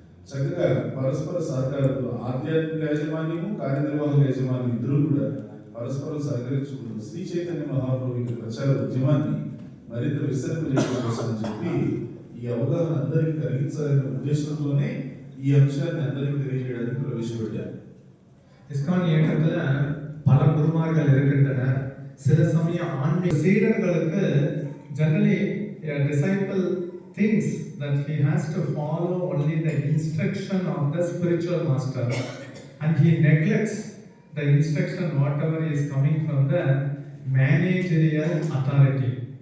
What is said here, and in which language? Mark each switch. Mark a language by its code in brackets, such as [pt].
[te] చక్కగా పరస్పర సహకారంతో ఆధ్యాత్మిక యాజమాన్యము, కార్యనిర్వాహక యాజమాన్యం ఇద్దరు కూడా పరస్పరం సహకరించుకుంటూ శ్రీ చైతన్య మహాప్రభు యొక్క ప్రచార ఉద్యమాన్ని మరింత విస్తరింపజేయడం కోసం అని చెప్పి ఈ అవగాహన అందరికీ కలిగించాలనే ఉద్దేశంతోనే ఈ అంశాన్ని అందరికీ తెలియజేయడానికి ప్రవేశపెట్టారు. [ta] ISKCON இயக்கத்துல பல குருமார்கள் இருக்கின்றனர். சில சமயம் ஆன்மீக சீடர்களுக்கு [en] generally a disciple thinks that he has to follow only the instruction of the spiritual master and he neglects the instruction whatever is coming from the managerial authority.